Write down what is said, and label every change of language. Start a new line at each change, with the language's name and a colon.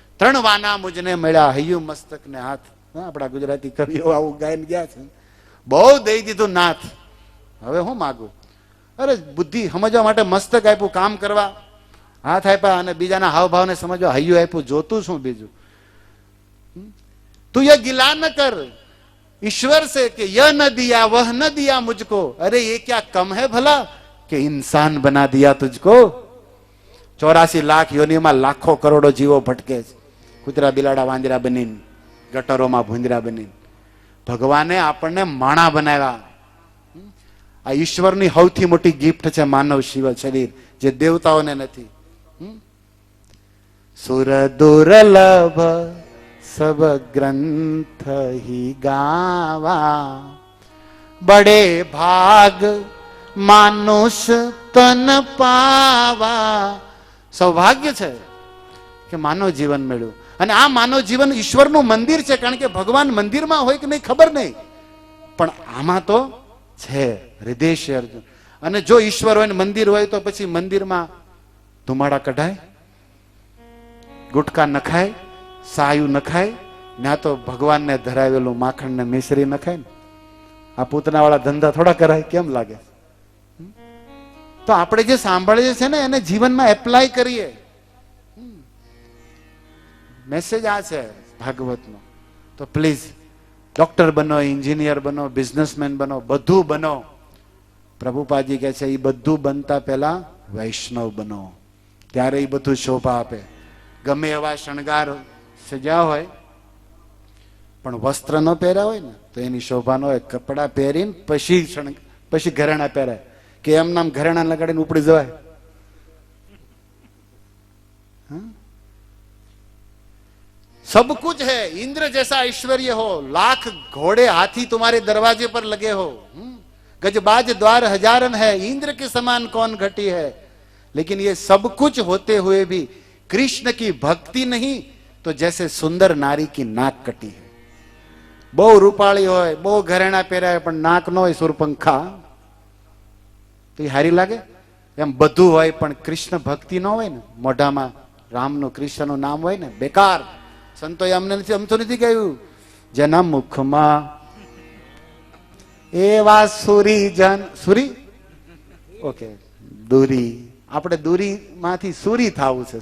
Gujarati: 3 વાના મુજને મળ્યા, હૈયું મસ્તક ને હાથ. આપણા ગુજરાતી કવિઓ આવું ગાયન ગયા છે, બહુ દઈ દીધું નાથ, હવે હું માગું? અરે બુદ્ધિ સમજવા માટે મસ્તક આપ્યું, કામ કરવા હાથ આપ્યા, અને બીજાના હાવભાવને સમજવા હૈયું આપ્યું. જોતું શું બીજું?
Hindi: તું યહ ગિલા ન કર ईश्वर से कि यह न दिया वह न दिया मुझको, अरे ये क्या कम है भला कि इंसान बना दिया तुझको.
Gujarati: 84 लाख योनिમાં લાખો કરોડો જીવો ભટકે છે, કૂતરા બિલાડા વાંદરા બનીને, ગટરોમાં ભૂંદરા બનીને. ભગવાને આપણને માણા બનાવ્યા. આ ઈશ્વરની સૌથી મોટી ગિફ્ટ છે માનવ શિવ શરીર, જે દેવતાઓને નથી.
Hindi: સુર દુર્લભ सब ग्रंथ ही गावा, बड़े भाग मानुष तन पावा.
Gujarati: સૌભાગ્ય છે કે માનવ જીવન મળ્યું. અને આ માનવ જીવન ઈશ્વરનું મંદિર છે, કારણ કે ભગવાન મંદિરમાં હોય કે નહીં ખબર નહીં, પણ આમાં તો છે હૃદય અર્જુન. અને જો ઈશ્વર હોય ને મંદિર હોય તો પછી મંદિરમાં ધુમાડા કઢાય, ગુટકા નખાય, સાયું નખાય, ના તો ભગવાનને ધરાવેલું માખણ ને મિશ્રી નખાય ને. આ પૂતના વાળા ધંધા થોડા કરાય, કેમ લાગે? તો આપણે જે સાંભળીએ છે ને એને જીવનમાં એપ્લાય કરીએ. મેસેજ આ છે ભાગવતનો. તો પ્લીઝ ડોક્ટર બનો, એન્જિનિયર બનો, બિઝનેસમેન બનો, બધું બનો. પ્રભુપાદજી કહે છે એ બધું બનતા પહેલા વૈષ્ણવ બનો, ત્યારે એ બધું શોભા આપે. ગમે એવા શણગાર સજા હોય પણ વસ્ત્ર ન પહેર્યા હોય ને તો એની શોભા ન હોય. કપડા પહેરીને પછી ઘરેણા પહેરાય, કે એમ નામ ઘરેણા લગાડીને ઉપડી જવાય?
Hindi: सब कुछ है, इंद्र जैसा ऐश्वर्य हो, लाख घोड़े हाथी तुम्हारे दरवाजे पर लगे हो, गजबाज द्वार हजारन है, इंद्र के समान कौन घटी है, लेकिन ये सब कुछ होते हुए भी कृष्ण की भक्ति नहीं तो जैसे सुंदर नारी की नाक कटी है.
Gujarati: બહુ રૂપાળી હોય, બહુ ઘરેણા પહેરાય, પણ નાક ન હોય સુરપંખા, તો એ હારી લાગે? એમ બધું હોય પણ કૃષ્ણ ભક્તિ ન હોય ને, મોઢામાં રામનું કૃષ્ણનું નામ હોય ને, બેકાર. સંતોએ અમને નથી કહ્યું, જેના મુખમાં એવા સુરી જન, સુરી ઓકે દૂરી, આપણે દૂરીમાંથી સુરી થવું છે.